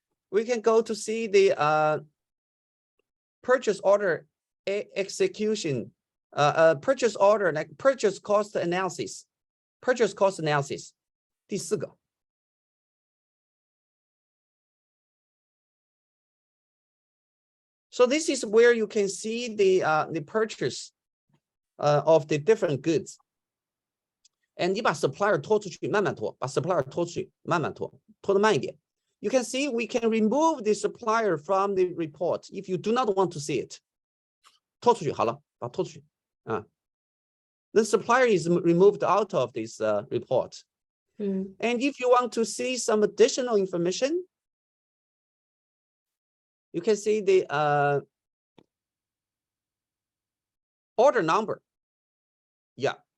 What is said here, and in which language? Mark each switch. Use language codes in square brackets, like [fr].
[en] We can go to see the purchase order execution, purchase order, like purchase cost analysis, [zh] 第4个。 [en] So this is where you can see the purchase of the different goods. [zh] And 你把 supplier 拖出去，慢慢拖，把 supplier 拖出去，慢慢拖，拖得慢一点。 [en] You can see we can remove the supplier from the report if you do not want to see it. [zh] 拖出去，好了，把它拖出去。 [en] The supplier is removed out of this report. And if you want to see some additional information, you can see the order number. Yeah.